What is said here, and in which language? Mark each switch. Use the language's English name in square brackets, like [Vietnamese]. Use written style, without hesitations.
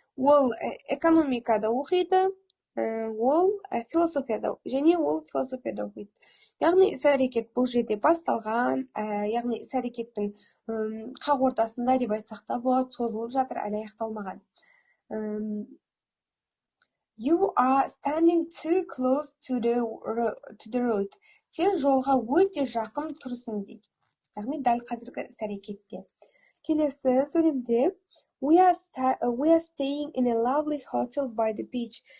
[Kazakh] Ол экономикада оқиды, ол философияда, және ол философияда оқиды. Яғни іс-әрекет бұл жерде басталған, яғни іс-әрекеттің қақ ортасында деп айтсақ та болады, созылып жатыр, әлі аяқталмаған. [English] You are standing too close to the road. [Kazakh] Сен жолға өте жақын тұрсың дейді. Яғни дәл қазіргі іс-әрекетте. Келесі сөйлемде [English] we are staying in a lovely hotel by the beach.